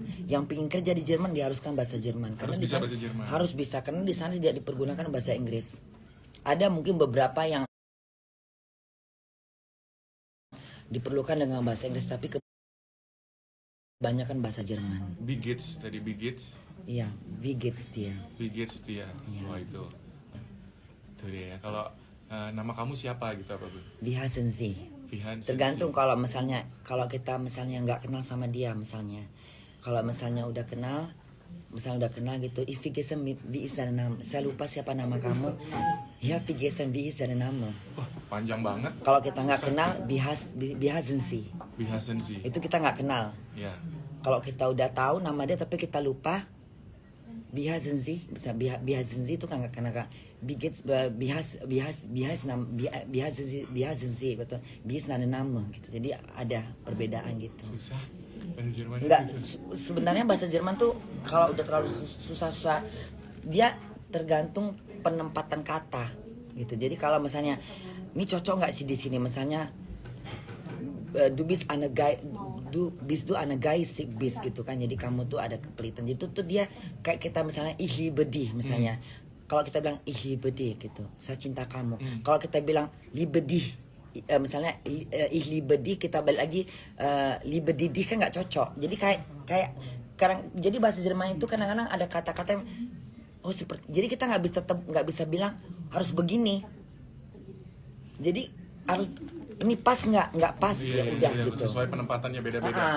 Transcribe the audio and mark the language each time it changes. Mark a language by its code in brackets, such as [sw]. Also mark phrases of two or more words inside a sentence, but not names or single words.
[id] Yang pingin kerja di Jerman diharuskan bahasa Jerman. Harus di bisa sana- bahasa Jerman. Harus bisa, karena di sana tidak dipergunakan bahasa Inggris. Ada mungkin beberapa yang diperlukan dengan bahasa Inggris, tapi kebanyakan bahasa Jerman. Big Gates tadi, Big Gates. Iya, [de] wie geht's dir? [id] Big Gates dia. Iya. Wah itu dia ya. Kalau nama kamu siapa gitu apa Bu? [de] Wie heißen Sie? [id] Vihan. Tergantung kalau kita misalnya nggak kenal sama dia misalnya. Kalau misalnya udah kenal gitu, [de] ich vergesse wie ist dein Name? [id] Saya lupa siapa nama kamu. Ya, [de] vergessen wie ist dein Name? [id] Wah, panjang banget. Kalau kita nggak kenal, [de] wie heißen Sie? [id] Bihasen sih. Itu kita nggak kenal. Ya. Kalau kita udah tahu nama dia tapi kita lupa, [de] wie heißen Sie? [id] Bisa [de] wie heißen Sie [id] itu kan nggak kena kak. [de] Wie heißen Sie? Betul. Wie ist dein Name? [id] Gitu. Jadi ada perbedaan gitu. Susah. Bahasa Jerman. Enggak, sebenarnya bahasa Jerman tuh kalau udah terlalu susah-susah, dia tergantung penempatan kata gitu. Jadi kalau misalnya ini cocok nggak sih di sini, misalnya [de] du bist eine geistig bist [id] gitu kan. Jadi kamu tuh ada kepelitan. Jadi tuh dia kayak kita misalnya [de] ich liebe dich [id] misalnya. Kalau kita bilang [de] ich liebe dich [id] gitu, saya cinta kamu. Kalau kita bilang [de] liebe dich, [id] misalnya [de] ich liebe dich, [id] kita balik lagi [de] liebe dich [id] kan nggak cocok. Jadi kayak jadi bahasa Jerman itu kadang-kadang ada kata-kata yang seperti, jadi kita nggak bisa bilang harus begini. Jadi harus ini pas nggak pas, ya udah gitu. Sesuai penempatannya beda-beda.